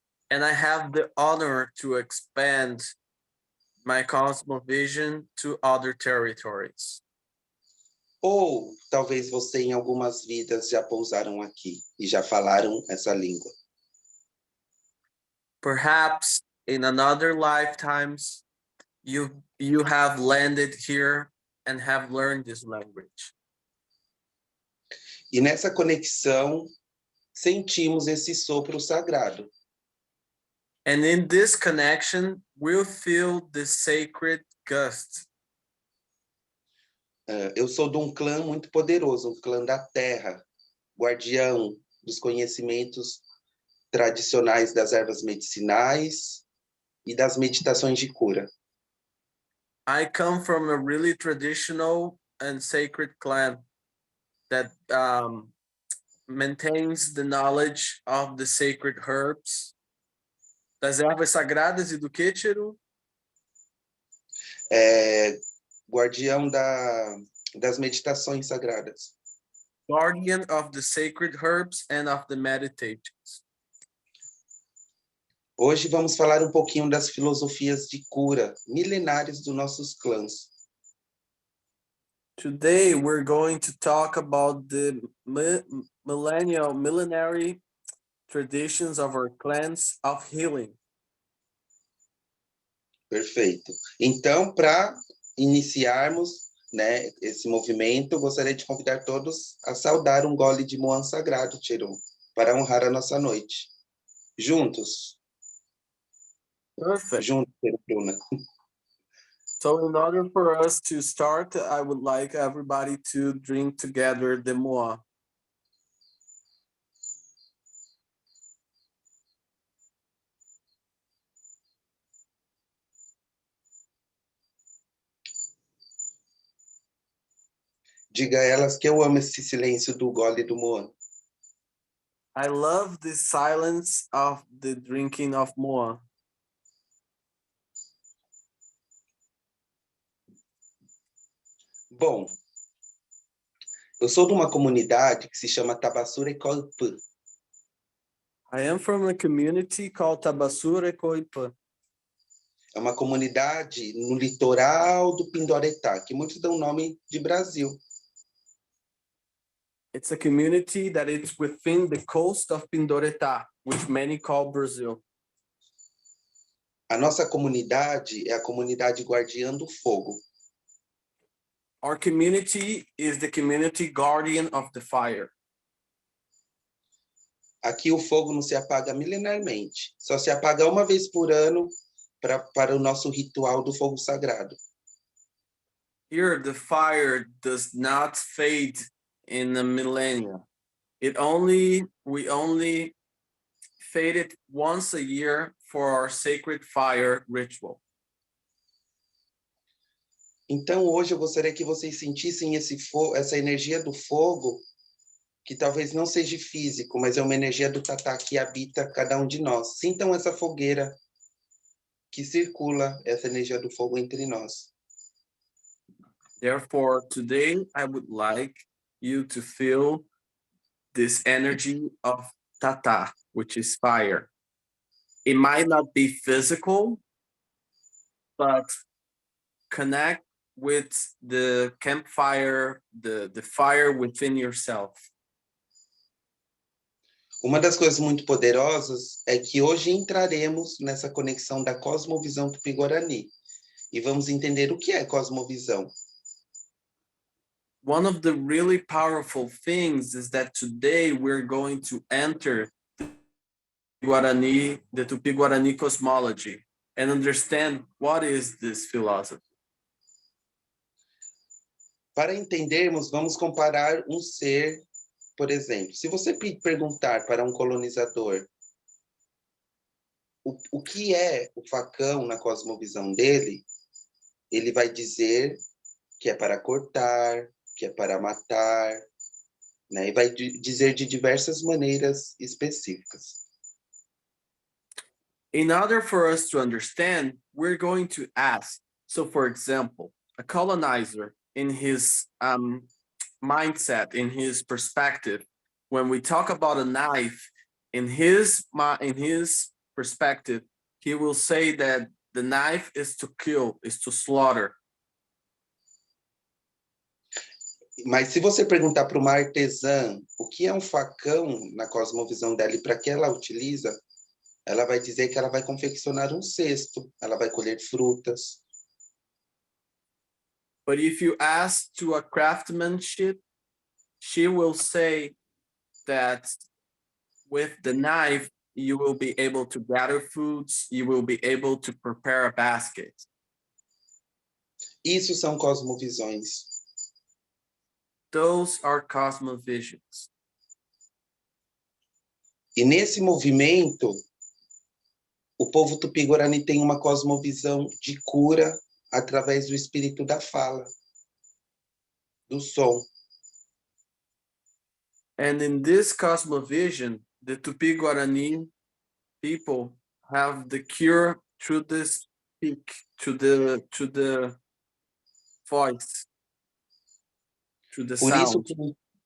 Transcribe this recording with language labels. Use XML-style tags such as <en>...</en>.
<en>And I have the honor to expand my cosmovision to other territories.</en> <pt>Ou talvez você em algumas vidas já pousaram aqui e já falaram essa língua.</pt> <en>Perhaps in another lifetimes, you have landed here and have learned this language.</en> <pt>E nessa conexão, sentimos esse sopro sagrado.</pt> <en>And in this connection, we'll feel the sacred gust.</en> <pt>Eu sou de um clã muito poderoso, um clã da terra, guardião dos conhecimentos tradicionais das ervas medicinais e das meditações de cura.</pt> <en>I come from a really traditional and sacred clan that maintains the knowledge of the sacred herbs.</en> <pt>Das ervas sagradas e do que, Tiro? Guardião das meditações sagradas.</pt> <en>Guardian of the sacred herbs and of the meditations.</en> <pt>Hoje vamos falar um pouquinho das filosofias de cura milenares dos nossos clãs.</pt> <en>Today we're going to talk about the millenary traditions of our clans of healing.</en> <pt>Perfeito. Então, para iniciarmos, né, esse movimento, gostaria de convidar todos a saudar um gole de moan sagrado, Tirum, para honrar a nossa noite. Juntos.</pt> <en>Perfect.</en> <pt>Juntos, Bruna.</pt> <en>So in order for us to start, I would like everybody to drink together the moa.</en> <pt>Diga a elas que eu amo esse silêncio do gole do moan.</pt> <en>I love the silence of the drinking of moa.</en> <pt>Bom, eu sou de uma comunidade que se chama Tabaçu rekoypy.</pt> <en>I am from a community called Tabaçu rekoypy.</en> <pt>É uma comunidade no litoral do Pindoretá, que muitos dão nome de Brasil.</pt> <en>It's a community that is within the coast of Pindoretá, which many call Brazil.</en> <pt>A nossa comunidade é a comunidade guardiã do fogo.</pt> <en>Our community is the community guardian of the fire.</en> <pt>Aqui o fogo não se apaga milenarmente, só se apaga uma vez por ano para o nosso ritual do fogo sagrado.</pt> <en>Here, the fire does not fade in a millennia. We only fade it once a year for our sacred fire ritual.</en> <pt>Então, hoje eu gostaria que vocês sentissem essa energia do fogo, que talvez não seja físico, mas é uma energia do Tatá que habita cada um de nós. Sintam essa fogueira que circula, essa energia do fogo entre nós.</pt> <en>Therefore, today I would like you to feel this energy of Tata, which is fire. It might not be physical, but connect with the campfire, the fire within yourself.</en> <pt>Uma das coisas muito poderosas é que hoje entraremos nessa conexão da cosmovisão Tupi Guarani e vamos entender o que é cosmovisão.</pt> <en>One of the really powerful things is that today we're going to enter the Tupi Guarani cosmology and understand what is this philosophy.</en> <pt>Para entendermos, vamos comparar um ser, por exemplo. Se você perguntar para um colonizador o que é o facão na cosmovisão dele, ele vai dizer que é para cortar, que é para matar, né? E vai dizer de diversas maneiras específicas.</pt> <en>In order for us to understand, we're going to ask. So, for example, a colonizer in his mindset, in his perspective, when we talk about a knife, in his perspective, he will say that the knife is to kill, is to slaughter.</en> <pt>Mas se você perguntar para uma artesã o que é um facão na cosmovisão dela e para que ela utiliza, ela vai dizer que ela vai confeccionar um cesto, ela vai colher frutas.</pt> <en>But if you ask to a craftsmanship, she will say that with the knife, you will be able to gather foods, you will be able to prepare a basket.</en> <pt>Isso são cosmovisões.</pt> <en>Those are cosmovisions.</en> <pt>E nesse movimento, o povo Tupi-Guarani tem uma cosmovisão de cura através do espírito da fala, do som.</pt> <en>And in this cosmovision, the Tupi Guarani people have the cure through the speak, to the voice, through the sound.</en>